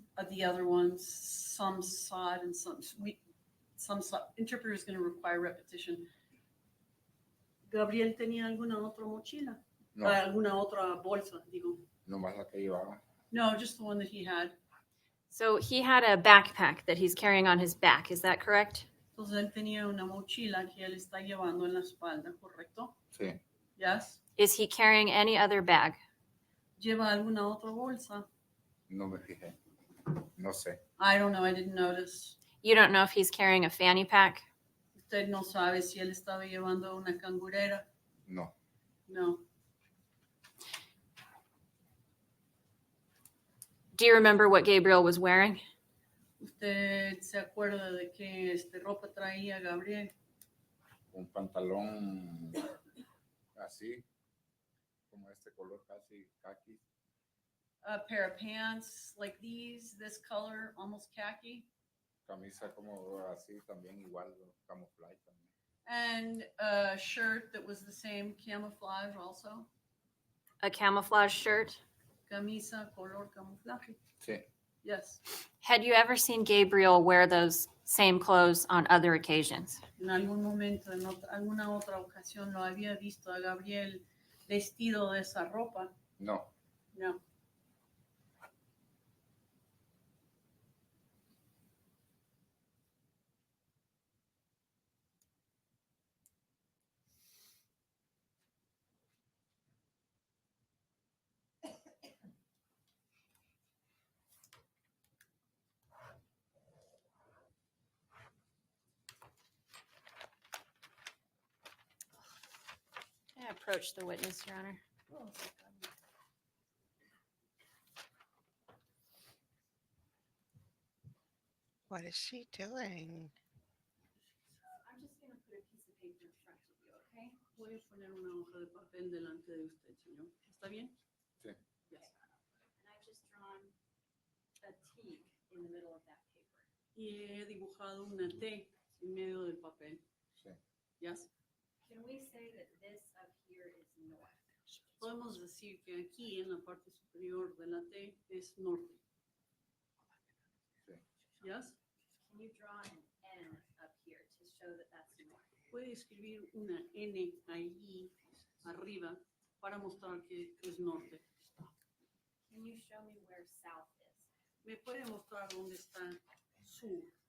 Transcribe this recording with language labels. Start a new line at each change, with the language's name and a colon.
English: The other ones, some saw it and some saw. Interpreter is going to require repetition.
Spanish: ¿Gabriel tenía alguna otra mochila? No, Alguna otra bolsa, digo. nomás la que llevaba.
English: No, just the one that he had. So he had a backpack that he's carrying on his back, is that correct?
Spanish: Entonces él tenía una mochila que él está llevando en la espalda, ¿correcto? Sí,
English: Yes. Is he carrying any other bag?
Spanish: ¿Lleva alguna otra bolsa? no me fijé. No sé.
English: I don't know, I didn't notice. You don't know if he's carrying a fanny pack?
Spanish: Usted no sabe si él estaba llevando una cangurera. No,
English: No. Do you remember what Gabriel was wearing?
Spanish: ¿Usted se acuerda de qué ropa traía Gabriel? un pantalón así, como este color casi khaki.
English: A pair of pants like these, this color, almost khaki,
Spanish: Camisa como así también igual, camuflaje también.
English: and a shirt that was the same camouflage also. A camouflage shirt?
Spanish: Camisa color camuflaje. Sí,
English: Yes. Had you ever seen Gabriel wear those same clothes on other occasions?
Spanish: En algún momento, en alguna otra ocasión, lo había visto a Gabriel vestido de esa ropa. no,
English: No. approach the witness, Your Honor. What is she doing? I'm just going to put a piece of paper in front of you, okay?
Spanish: Voy a poner una hoja de papel delante de usted, señor. ¿Está bien? Sí.
English: Yes. And I've just drawn a T in the middle of that paper.
Spanish: Y he dibujado una T en medio del papel. Sí.
English: Yes. Can we say that this up here is north?
Spanish: Podemos decir que aquí en la parte superior de la T es norte. Sí.
English: Yes. Can you draw an N up here to show that that's north?
Spanish: Puede escribir una N ahí arriba para mostrar que es norte.
English: Can you show me where south is?
Spanish: ¿Me puede mostrar dónde está sur?